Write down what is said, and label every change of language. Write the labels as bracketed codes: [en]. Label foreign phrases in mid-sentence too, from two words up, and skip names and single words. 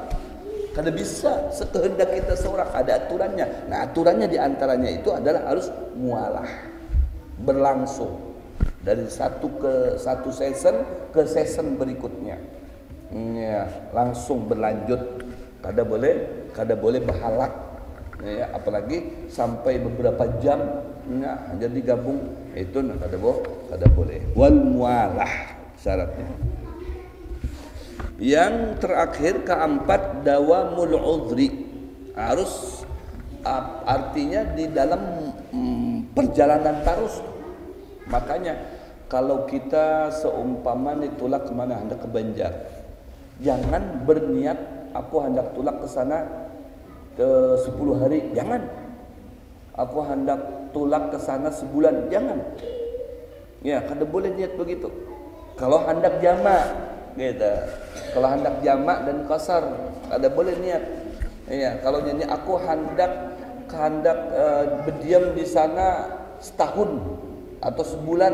[bjn] Kada bisa sekehendak kita seorang, ada aturannya. [id] Nah, aturannya diantaranya itu adalah harus mualah, berlangsung dari satu season ke season berikutnya. Ya, langsung berlanjut. [bjn] Kada boleh berhalak. [id] Ya, apalagi sampai beberapa jam. [bjn] Nah, jadi gabung itu kada boleh. [ar] Wal mualah syaratnya. [id] Yang terakhir keempat [ar] dawamul udhri. [id] Harus artinya di dalam perjalanan terus. [bjn] Makanya kalau kita seumpama itulah kemana hendak ke Banjar, jangan berniat aku hendak tulak ke sana ke 10 hari, jangan. Aku hendak tulak ke sana sebulan, jangan. Ya, kada boleh niat begitu. Kalau hendak jamak gitu. Kalau hendak jamak dan qasar, kada boleh niat. Ya, kalau nyanyi aku hendak berdiam di sana setahun atau sebulan.